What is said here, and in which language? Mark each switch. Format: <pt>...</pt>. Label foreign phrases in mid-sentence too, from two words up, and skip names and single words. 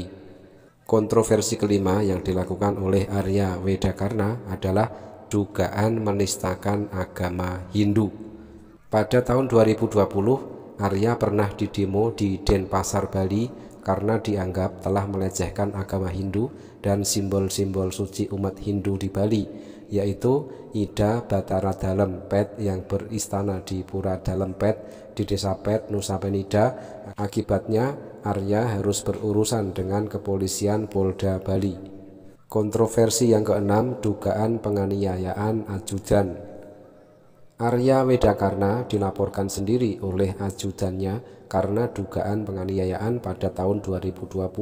<id>Kontroversi kelima yang dilakukan oleh Arya Wedakarna adalah dugaan menistakan agama Hindu. Pada tahun 2020, Arya pernah didemo di Denpasar, Bali karena dianggap telah melecehkan agama Hindu dan simbol-simbol suci umat Hindu di Bali, yaitu Ida Batara Dalem Pet yang beristana di Pura Dalem Pet di Desa Pet, Nusa Penida. Akibatnya Arya harus berurusan dengan kepolisian Polda Bali. Kontroversi yang keenam, dugaan penganiayaan ajudan. Arya Wedakarna dilaporkan sendiri oleh ajudannya karena dugaan penganiayaan pada tahun 2020.</id>